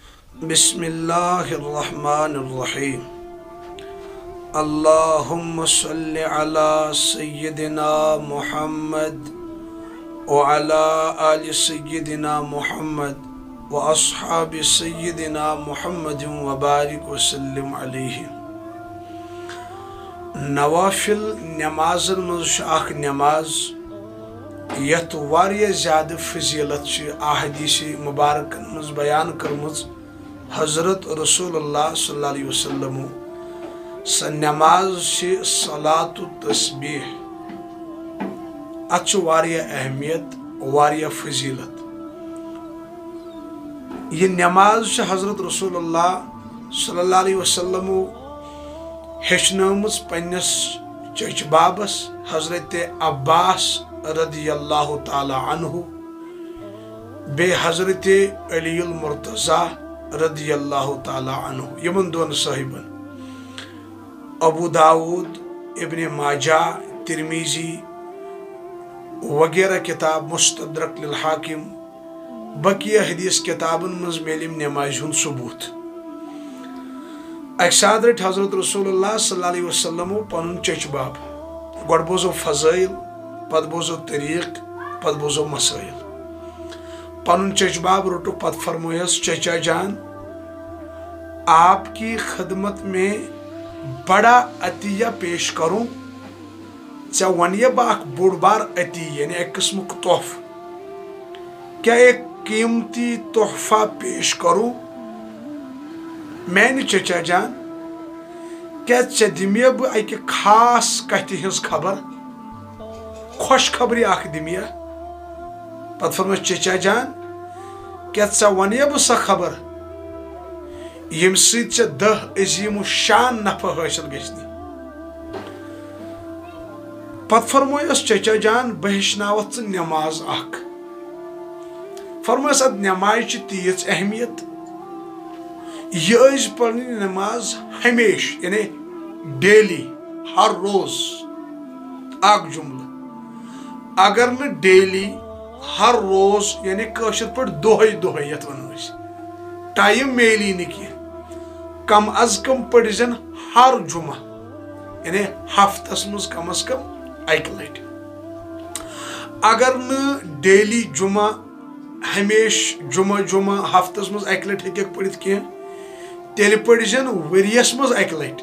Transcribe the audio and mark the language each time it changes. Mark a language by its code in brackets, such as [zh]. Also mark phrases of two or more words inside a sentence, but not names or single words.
[ar] بسم اللہ الرحمن الرحیم اللہم صلی علی سیدنا محمد وعلی آل سیدنا محمد واصحاب سیدنا محمد وبارک وسلم علیہ. [ks] نوافل نمازن مز اخ نماز یت واریہ زیادہ فضیلت احادیث مبارکن مز بیان کرمز حضرت رسول اللہ [ar] صلی اللہ علیہ وسلم. [ks] سہ نماز صلاۃ التسبیح ات واریہ اہمیت واریہ فضیلت. یہ نماز حضرت رسول اللہ [ar] صلی اللہ علیہ وسلم [ks] ہیچنٲمٕژ پننس چچ بابس حضرت عباس [ar] رضی اللہ تعالی عنہ [ks] بے حضرت علی المرتضیٰ [ar] رضی اللہ تعالی عنہ [ks] یمن دون صاحبن. ابو داود، ابن ماجہ، ترمیزی وغیرہ کتاب، مستدرک للحاکم، بقیہ حدیث کتابن مز میلم نماز ہند ثبوت. اکہ ساتھ رٹ حضرت رسول اللہ [ar] صلی اللہ علیہ وسلم [ks] پن چچ باب. گۄڈٕ بوزو فضائل، پتہ بوزو طریق، پتہ بوزو مسائل. پن چچ باب رٹو پتہ فرمویس [ur] چچا جان آپ کی خدمت میں بڑا عطیہ پیش کروں. [ks] ژے ونیہ بہ اخ بوڑ بار عطیہ یعنی ایک قسمک تحفہ. [ur] کیا ایک قیمتی تحفہ پیش کروں؟ [ks] میانہ [ur] چچا جان [ks] کیا ژے دمیا بہ اکہ خاص کتھ ہز خبر، خوش خبری اخ دمیا؟ پتہ فرموس [ur] چچا جان [ks] کیا ژے ونیہ بہ سہ خبر یم سۭتۍ ژے 10 عظیم الشان نفع حاصل گژھنی؟ پتہ فرمویس [ur] چچا جان [ks] بہ ہیچھناوتھ ژٕ نماز اخ. فرمویس اد نماز چھ تیز اہمیت. یہ ٲسۍ پرنی نماز ہمیشہ یعنی ڈیلی، ہر روز. اک جملہ اگر نہ ڈیلی ہر روز یعنی کٲشر پٲٹھۍ دۄہے دۄہے یتھ ونو أسۍ ٹائم میلی نہ کینٛہہ، کم از کم پٔرۍ زن ہر جمعہ یعنی ہفتس مز کم از کم اکہ لٹہِ. اگر نہ ڈیلی جمعہ ہمیشہ جمعہ ہفتس مز اکہ لٹہِ ہیٚکٮ۪کھ پٔرِتھ کینٛہہ، تیٚلہِ پٔرۍ زن ؤریس مز اکہ لٹہِ.